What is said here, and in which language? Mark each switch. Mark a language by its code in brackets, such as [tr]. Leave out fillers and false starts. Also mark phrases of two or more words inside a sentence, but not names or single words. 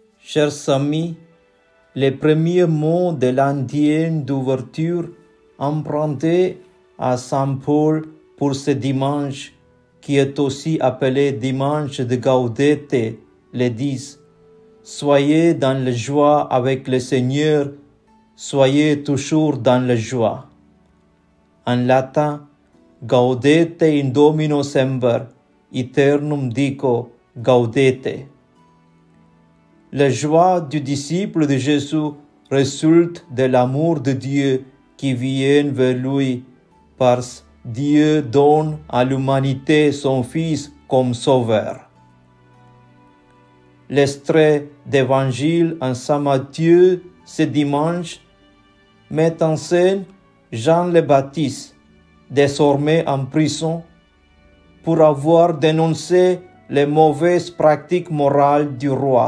[fr] Chers amis, les premiers mots de l'antienne d'ouverture empruntés à Saint Paul pour ce dimanche, qui est aussi appelé dimanche de Gaudete, le disent: soyez dans la joie avec le Seigneur, soyez toujours dans la joie. En latin, [la] Gaudete in Domino semper, aeternum dico gaudete. [fr] La joie du disciple de Jésus résulte de l'amour de Dieu qui vient vers lui, parce que Dieu donne à l'humanité son Fils comme sauveur. L'extrait d'évangile en Saint Matthieu ce dimanche met en scène Jean le Baptiste, désormais en prison, pour avoir dénoncé les mauvaises pratiques morales du roi.